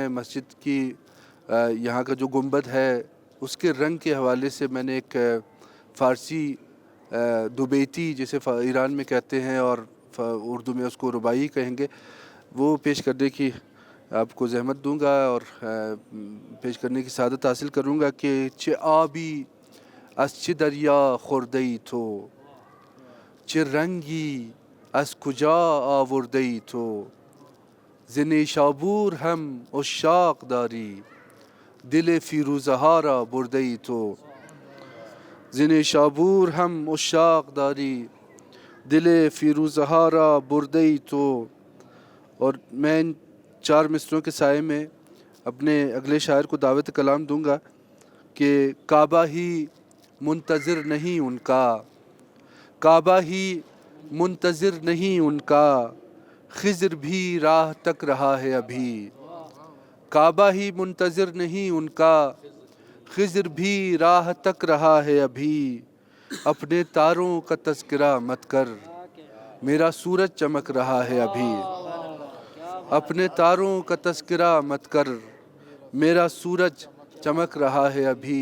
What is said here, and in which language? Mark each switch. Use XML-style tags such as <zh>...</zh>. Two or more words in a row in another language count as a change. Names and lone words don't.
<ur>مسجد کی یہاں کا جو گنبد ہے اس کے رنگ کے حوالے سے میں نے ایک فارسی دوبیتی جسے ایران میں کہتے ہیں اور اردو میں اس کو رباعی کہیں گے، وہ پیش کرنے کی آپ کو زحمت دوں گا اور پیش کرنے کی سعادت حاصل کروں گا کہ</ur> <fa>چه آبی از چه دریا خورده‌ای تو، چه رنگی از کجا آورده‌ای تو، ز نیشابور هم عشاق داری، دل فیروزه ها را برده‌ای تو، ز نیشابور هم عشاق داری، دل فیروزه ها را برده‌ای تو۔</fa> <ur>اور میں ان چار مصروں کے سائے میں اپنے اگلے شاعر کو دعوت کلام دوں گا کہ کعبہ ہی منتظر نہیں ان کا، کعبہ ہی منتظر نہیں ان کا، خضر بھی راہ تک رہا ہے ابھی، کعبہ ہی منتظر نہیں ان کا، خضر بھی راہ تک رہا ہے ابھی، اپنے تاروں کا تذکرہ مت کر، میرا سورج چمک رہا ہے ابھی، اپنے تاروں کا تذکرہ مت کر، میرا سورج چمک رہا ہے ابھی۔</ur>